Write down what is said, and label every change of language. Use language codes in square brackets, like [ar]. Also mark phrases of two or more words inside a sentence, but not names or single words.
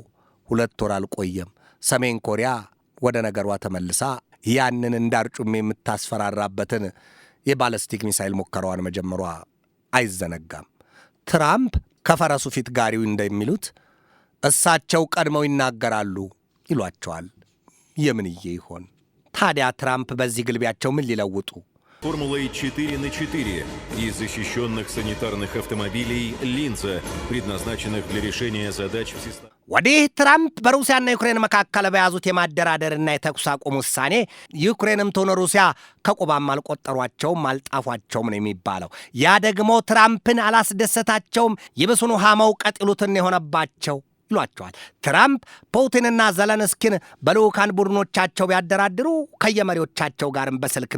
[am] 2 ወር አልቆየም ሰሜን ኮሪያ ወደ ነገሯ ተመልሳ ያንን እንዳርጩሜ የምታስፈራራበትን የባለስቲክ ሚሳይል ሙከራዋን መጀመሯ አይዘነጋም። ትራምፕ ከፈረሱ ፊት ጋሪው እንደሚሉት እሳቸው ቀድመው ይናገራሉ ይሏቸዋል። የምንዬ ይሆን ታዲያ ትራምፕ በዚህ ግልቢያቸው ምን ሊለውጡ? [ru] Формулой 4×4 из защищенных санитарных автомобилей «Линза», предназначенных для решения задач в системе. [am] ወዲህ ትራምፕ በሩሲያና ዩክሬን መካከል በያዙት የማደራደርና የተኩስ አቁም ውሳኔ ዩክሬንም ትሆነ ሩሲያ ከቁባም አልቆጠሯቸውም አልጣፏቸውም ነው የሚባለው። ያ ደግሞ ትራምፕን አላስደሰታቸውም። ይብሱን ውሃ መውቀጥ ይሉትን የሆነባቸው ይሏቸዋል። ትራምፕ ፑቲንና ዘለንስኪን በልዑካን ቡድኖቻቸው ቢያደራድሩ ከየመሪዎቻቸው ጋርም በስልክ